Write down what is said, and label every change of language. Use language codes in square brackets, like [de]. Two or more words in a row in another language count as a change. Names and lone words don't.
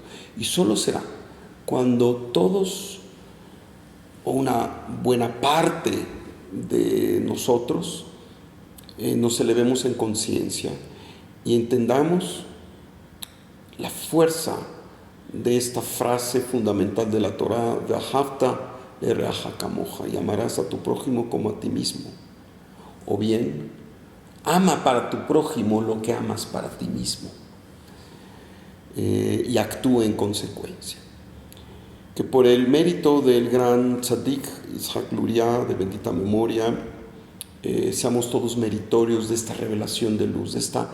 [es] Y solo será cuando todos, o una buena parte de nosotros, nos elevemos en conciencia y entendamos la fuerza de esta frase fundamental de la Torah: [he] ואהבת לרעך כמוך, [es] y amarás a tu prójimo como a ti mismo. O bien, ama para tu prójimo lo que amas para ti mismo. y actúe en consecuencia. Que por el mérito del gran Tzadik Yitzhak Luria, de bendita memoria, seamos todos meritorios de esta revelación de luz, de esta